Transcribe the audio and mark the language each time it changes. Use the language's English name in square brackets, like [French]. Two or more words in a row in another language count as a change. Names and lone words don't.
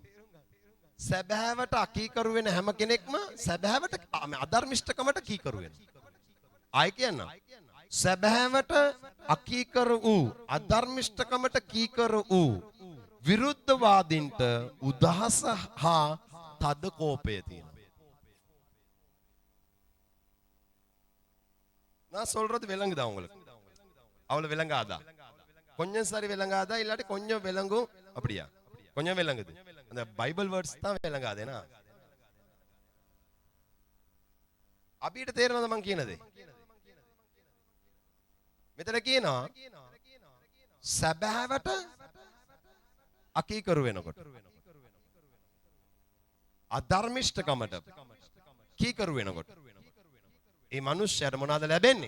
[Sinhala] සැබෑවට අකීකරු වෙන හැම කෙනෙක්ම සැබෑවට අධර්මිෂ්ඨකමට කීකරු වෙනවා. ආයි කියන්න. සැබෑවට අකීකරු වූ අධර්මිෂ්ඨකමට කීකරු වූ විරුද්ධවාදීන්ට උදහස හා තද කෝපය තියෙනවා. [Tamil] நான் சொல்றது விளங்குதா உங்களுக்கு? அவ்வளவு விளங்காதா? கொஞ்சம் சரி விளங்காதா இல்லாட்டி கொஞ்சம் விளங்கும் அப்படியா? கொஞ்சம் விளங்குது. அந்த [English] Bible words [Tamil] தான் விளங்காதேனா? [Sinhala] අපිට තේරෙනවද මං කියනදේ? මෙතන කියනවා සැබෑවට අකීකරු වෙනකොට අධර්මිෂ්ඨකමට කීකරු වෙනකොට ඒ මිනිස්යාට මොනවද ලැබෙන්නේ?